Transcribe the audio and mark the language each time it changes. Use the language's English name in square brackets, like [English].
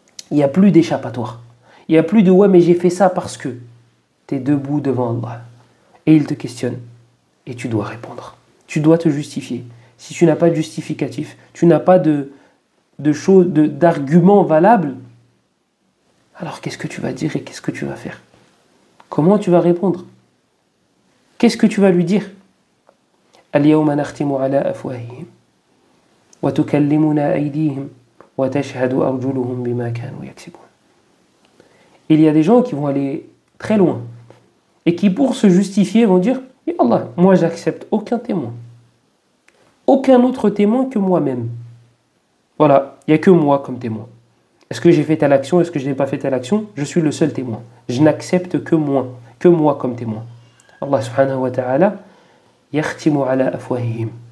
[French] Il n'y a plus d'échappatoire. Il n'y a plus de ouais, mais j'ai fait ça parce que tu es debout devant Allah. Et il te questionne. Et tu dois répondre. Tu dois te justifier. Si tu n'as pas de justificatif, tu n'as pas d'argument valable, alors qu'est-ce que tu vas dire et qu'est-ce que tu vas faire? Comment tu vas répondre? Qu'est-ce que tu vas lui dire? [Arabic] اليوم نختم على أفواههم وتكلمنا أيديهم وتشهد أرجلهم بما كانوا يكسبون. [French] Il y a des gens qui vont aller très loin et qui pour se justifier vont dire « Allah, moi j'accepte aucun témoin. Aucun autre témoin que moi-même. Voilà, il n'y a que moi comme témoin. Est-ce que j'ai fait telle action? Est-ce que je n'ai pas fait telle action? Je suis le seul témoin. Je n'accepte que moi comme témoin. » Allah subhanahu wa ta'ala [Arabic] yakhtimu ala afwahihim.